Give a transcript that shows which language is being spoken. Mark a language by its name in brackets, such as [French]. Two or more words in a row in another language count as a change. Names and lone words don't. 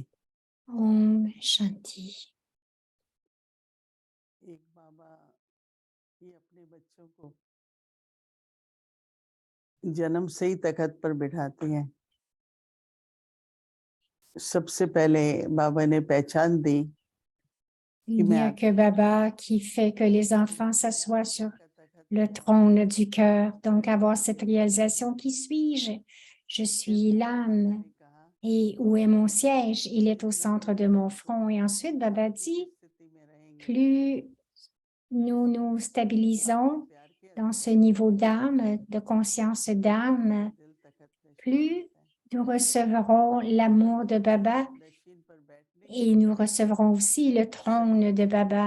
[Hindi] ओम शांति. एक बाबा ये अपने बच्चों को जन्म से ही तख्त पर बिठाते हैं। सबसे पहले बाबा ने पहचान दी [French] Il n'y a que Baba qui fait que les enfants s'assoient sur le trône du cœur. Donc, avoir cette réalisation, qui suis-je? Je suis l'âme. Et où est mon siège? Il est au centre de mon front. Et ensuite, Baba dit, plus nous nous stabilisons dans ce niveau d'âme, de conscience d'âme, plus nous recevrons l'amour de Baba et nous recevrons aussi le trône de Baba.